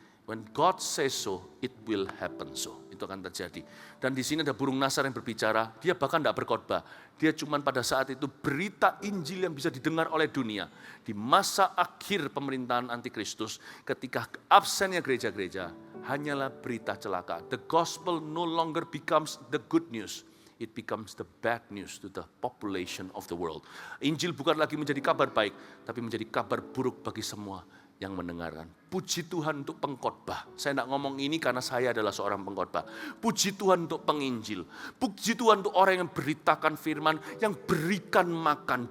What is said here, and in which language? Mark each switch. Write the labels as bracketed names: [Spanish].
[English] When God says so, it will happen so. [Indonesian] Itu akan terjadi. Dan di sini ada burung Nasar yang berbicara, dia bahkan tidak berkhotbah. Dia cuma pada saat itu berita Injil yang bisa didengar oleh dunia. Di masa akhir pemerintahan antikristus, ketika absennya gereja-gereja, hanyalah berita celaka. [English] The gospel no longer becomes the good news. It becomes the bad news to the population of the world. [Indonesian] Injil bukan lagi menjadi kabar baik, tapi menjadi kabar buruk bagi semua yang mendengarkan. Puji Tuhan untuk pengkhotbah. Saya tidak ngomong ini karena saya adalah seorang pengkhotbah. Puji Tuhan untuk penginjil. Puji Tuhan untuk orang yang beritakan firman, yang berikan makan.